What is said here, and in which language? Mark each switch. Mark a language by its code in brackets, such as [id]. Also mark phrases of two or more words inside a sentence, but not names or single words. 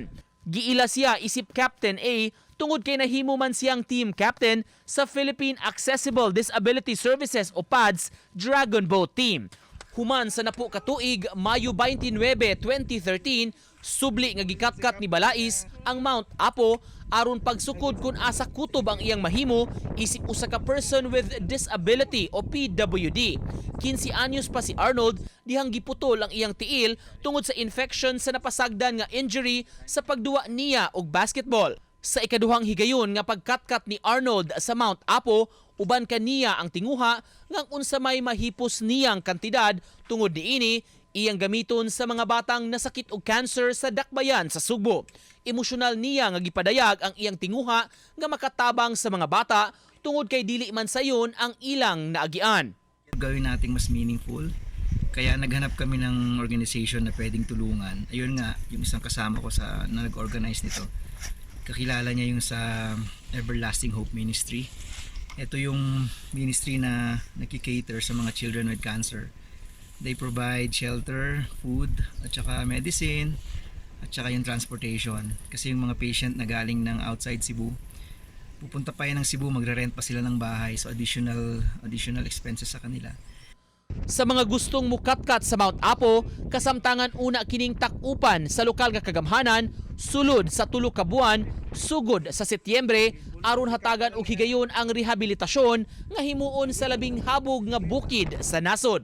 [ceb] Giila siya isip Captain A tungod kay nahimo man siyang [en] team captain [ceb] sa Philippine Accessible Disability Services o PADS Dragon Boat Team. Human sa napo ka tuig, Mayo 29, 2013, subli nga gikatkat ni Balais ang Mount Apo aron pagsukod kung asa kutob ang iyang mahimo isip usa ka [en] person with disability [ceb] o PWD. 15 anyos pa si Arnold dihang giputol ang iyang tiil tungod sa infection sa napasagdan nga injury sa pagduwa niya og basketball. Sa ikaduhang higayon nga pagkatkat ni Arnold sa Mount Apo, uban kaniya ang tinguha ngang unsa may mahipos niyang kantidad tungod niini iyang gamiton sa mga batang nasakit og cancer sa dakbayan sa Sugbo. Emosyonal niya nga gipadayag ang iyang tinguha nga makatabang sa mga bata tungod kay dili man sayon ang ilang naagian. [tl] Gawin nating mas meaningful. Kaya naghanap kami ng organization na pwedeng tulungan. Ayun nga, yung isang kasama ko sa na nag-organize nito. Kakilala niya yung sa Everlasting Hope Ministry. Ito yung ministry na nakikater sa mga [en] children with cancer. They provide shelter, food, [tl] at saka medicine, at saka yung transportation. Kasi yung mga patient na galing ng outside Cebu, pupunta pa yan ng Cebu, magre-rent pa sila ng bahay. So [en] additional expenses [tl] sa kanila. [ceb] Sa mga gustong mukatkat sa Mount Apo, kasamtangan una kining takupan sa lokal nga kagamhanan, sulod sa tulo ka buwan, sugod sa Setyembre, aron hatagan og higayon ang rehabilitasyon nga himuon sa labing habog nga bukid sa nasod.